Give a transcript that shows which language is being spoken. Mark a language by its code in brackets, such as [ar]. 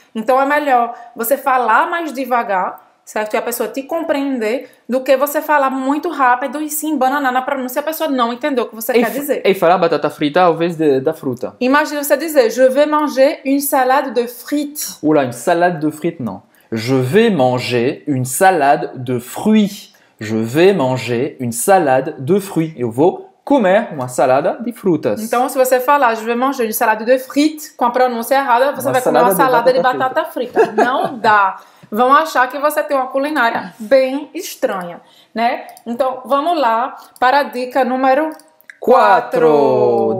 [pt] Então é melhor você falar mais devagar, certo? E a pessoa te compreender, do que você falar muito rápido e se embananar na pronúncia e a pessoa não entender o que você quer dizer. E falar batata frita ao invés da fruta. Imagina você dizer, [fr] je vais manger une salade de frites. Oula, une salade de frites, [pt] não. [fr] Je vais manger une salade de fruits. Je vais manger une salade de fruits. [pt] Eu vou comer uma salada de frutas. Então, se você falar, [fr] je vais manger une salade de frites, [pt] com a pronúncia errada, você vai comer uma salada de batata frita. Não dá. Vão achar que você tem uma culinária bem estranha, né? Então, vamos lá para a dica número 4.